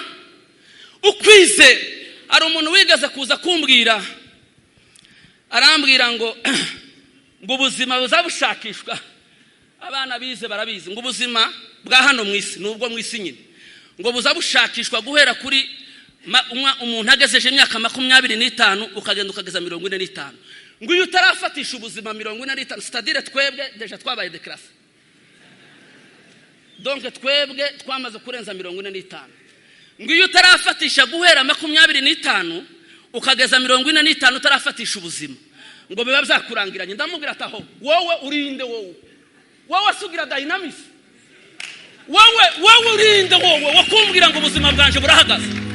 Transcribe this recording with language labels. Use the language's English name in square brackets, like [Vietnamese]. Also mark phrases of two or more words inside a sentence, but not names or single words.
[Kinyarwanda] Ukwizera, ari umuntu wigeze kuza kumbwira, arambwira ngo ubuzima buzabushakishwa. Abana bize barabizi ngo ubuzima bwa hano mu isi nubwo mu isi nyine ngo buzabushakishwa guhera kuri umuntu agejeje imyaka 25 ukagenda ukageza 45. Ngo iyo utarafatisha ubuzima 45, c'est-à-dire twebwe deja twabaye [French] de classe, [Kinyarwanda] donc twebwe twamaze kurenza 45. Ngo iyo utarafatisha guhera 25 ukageza 45 utarafatisha ubuzima, ngo biba byakurangiranye. Ndamubwira ataho wowe urinde, wowe asugira Dynamis, wowe urinde, wowe wakumbwira ngo ubuzima bwanje burahagaze.